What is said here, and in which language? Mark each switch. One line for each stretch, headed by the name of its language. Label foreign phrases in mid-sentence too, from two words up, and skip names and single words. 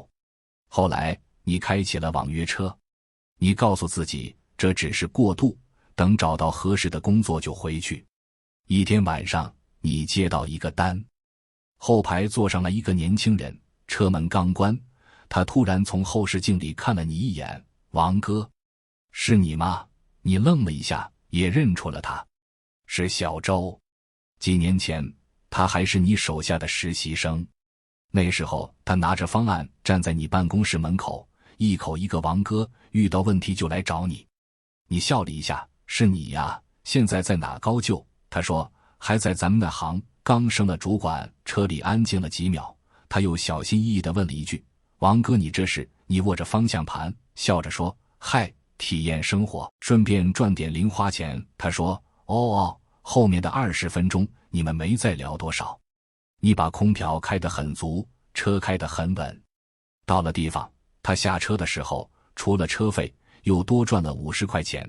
Chinese: 後來你開啟了網約車，你告訴自己這只是過渡，等找到合適的工作就回去。一天晚上，你接到一個單，後排坐上了一個年輕人，車門剛關，他突然從後視鏡裡看了你一眼：王哥，是你嗎？你愣了一下，也認出了他，是小周。幾年前，他還是你手下的實習生。那時候他拿着方案站在你辦公室門口，一口一個王哥，遇到問題就來找你。你笑了一下：是你呀，現在在哪高就？他說：還在咱們那行，剛升了主管。車裡安靜了幾秒，他又小心翼翼地問了一句：王哥，你這是？你握着方向盤，笑着說：嗨，體驗生活，順便賺點零花錢。他說：哦，後面的20分鐘你們沒再聊多少。你把空調開得很足，車開得很穩。到了地方，他下車的時候，除了車費，又多賺了50塊錢。